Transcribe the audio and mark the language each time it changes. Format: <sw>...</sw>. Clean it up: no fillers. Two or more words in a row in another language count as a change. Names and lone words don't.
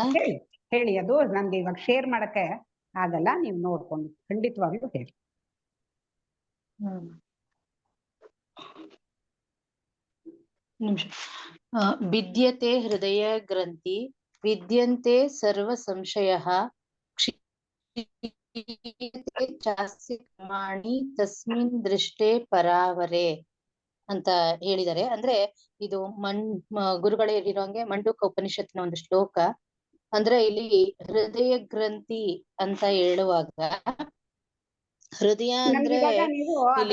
<kn>ಹೇಳಿ ಹೇಳಿ, ಅದು ನನ್ಗೆ ಇವಾಗ ಶೇರ್ ಮಾಡಕ್ಕೆ ಆಗಲ್ಲ, ನೀವು ನೋಡ್ಕೊಂಡು ಖಂಡಿತವಾಗ್ಲೂ ಹೇಳಿ. ನಿಮಿಷ.</kn> <sa>ವಿದ್ಯತೆ ಹೃದಯ ಗ್ರಂಥಿ ವಿದ್ಯಂತೆ ಸರ್ವ ಸಂಶಯ ಚಾಸ್ಯ ಕರ್ಮಾಣಿ ತಸ್ಮಿನ್ ದೃಷ್ಟೇ ಪರಾವರೆ</sa> <kn>ಅಂತ ಹೇಳಿದ್ದಾರೆ. ಅಂದ್ರೆ ಇದು ಗುರುಗಳೇ ಹೇಳಿರೋಂಗೆ ಮಂಡೂಕ ಉಪನಿಷತ್ತಿನ ಒಂದು ಶ್ಲೋಕ. ಅಂದ್ರೆ ಇಲ್ಲಿ ಹೃದಯ ಗ್ರಂಥಿ ಅಂತ ಹೇಳುವಾಗ ಹೃದಯ ಅಂದ್ರೆ ನನ್ಗಿವಾಗ ನೀವು ಇಲ್ಲಿ</kn>